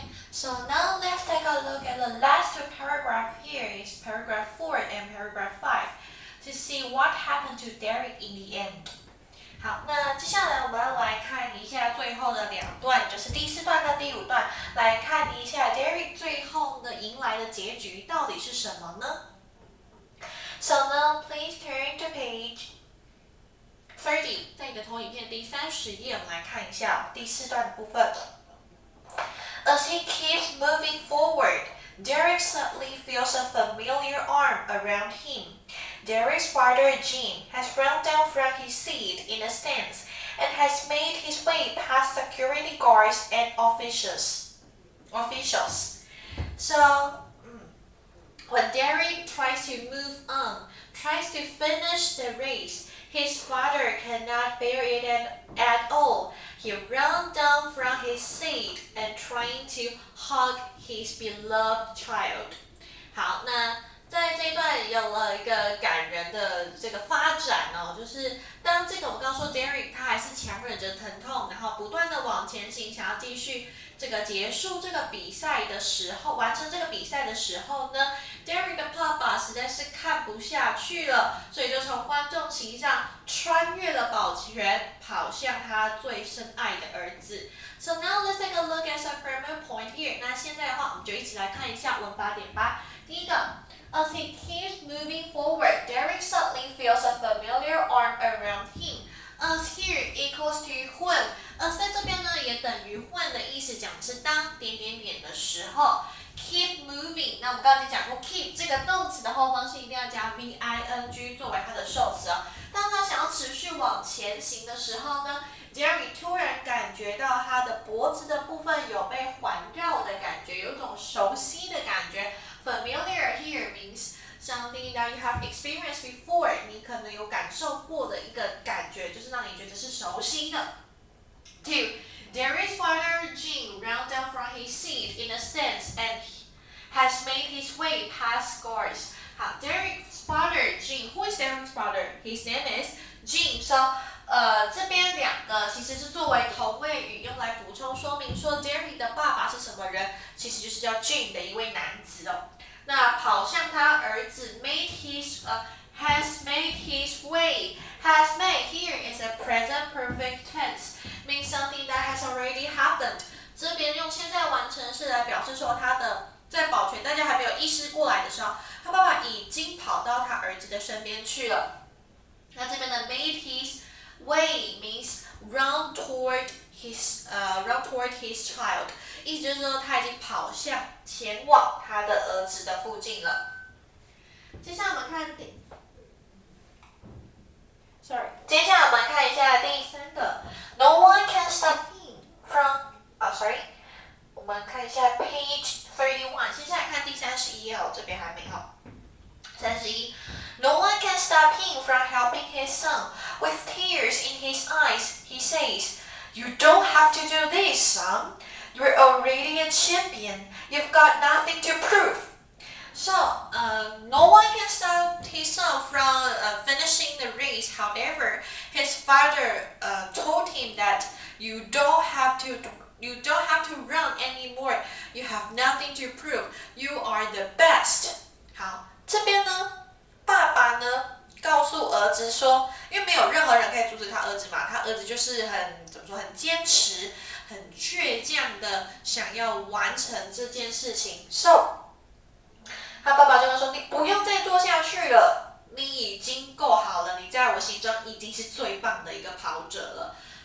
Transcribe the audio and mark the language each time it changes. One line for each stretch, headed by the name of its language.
English: So now let's take a look at the last two paragraphs here is paragraph 4 and paragraph 5 to see what happened to Derek in the end.
Chinese: 好，那接下来我们要来看一下最后的两段，就是第4段跟第5段，来看一下 Derek 最后呢迎来的结局到底是什么呢 ？
English: So now please turn to page 30，
Chinese: 在你的投影片第30页，我们来看一下第4段的部分。
English: As he keeps moving forward, Derek suddenly feels a familiar arm around him. Derek's father, Jim, has run down from his seat in the stands and has made his way past security guards and officials. So, when Derek tries to move on, tries to finish the race, his father cannot bear it at all. He runs down from his seat and trying to hug his beloved child.
Chinese: 好，那在这一段有了一个感人的这个发展哦，就是当这个我们刚刚说 Derek 他还是强忍着疼痛，然后不断的往前行，想要继续这个结束这个比赛的时候，完成这个比赛的时候呢 ，Derek 的爸爸实在是看不下去了，所以就从观众席上穿越了保全，跑向他最深爱的儿子。
English: So now let's take a look at some grammar point here.
Chinese: 那现在的话，我们就一起来看一下文法点吧。第一个
English: ，As he keeps moving forward, Derek suddenly feels a familiar arm around him. As here equals to when.
Chinese: As 在这边呢，也等于 when 的意思，讲的是当点点点的时候。
English: Keep moving，
Chinese: 那我们刚刚已经讲过 ，keep 这个动词的后方是一定要加 v-i-n-g 作为它的受词哦。当他想要持续往前行的时候呢 ，Derek 突然感觉到他的脖子的部分有被环绕的感觉，有一种熟悉的感觉。
English: Familiar here means something that you have experienced before，
Chinese: 你可能有感受过的一个感觉，就是让你觉得是熟悉的。
English: Two. Derek's father, Jim, ran down from his seat in the stands and has made his way past guards. 好 ，Derek's father, Jim. Who is Derek's father? His name is Jim.
Chinese: So, 这边两个其实是作为同位语用来补充说明说 Derek 的爸爸是什么人，其实就是叫 Jim 的一位男子哦。那跑向他儿子
English: has made his way. Has made here is a present perfect tense, means something that has already happened.
Chinese: 这边用现在完成式来表示说他的在保全大家还没有意识过来的时候，他爸爸已经跑到他儿子的身边去了。那这边的
English: made his way means run toward his child，
Chinese: 意思就是说他已经跑向前往他的儿子的附近了。接下来我们看接下来我们看一下第3个 ，
English: No one can stop him from，
Chinese: 我们看一下 page 31， 接下来看第31页哦，这边还没有。
English: 31 ，No one can stop him from helping his son. With tears in his eyes, he says, "You don't have to do this, son. You're already a champion. You've got nothing to prove." So, no one can stop his son from finishing the race. However, his father told him that you don't have to run anymore. You have nothing to prove. You are the best.
Chinese: 好，这边呢，爸爸呢告诉儿子说，因为没有任何人可以阻止他儿子嘛，他儿子就是很坚持、很倔强的想要完成这件事情。 So他爸爸就跟他说：“你不用再做下去了，你已经够好了，你在我心中已经是最棒的一个跑者了。”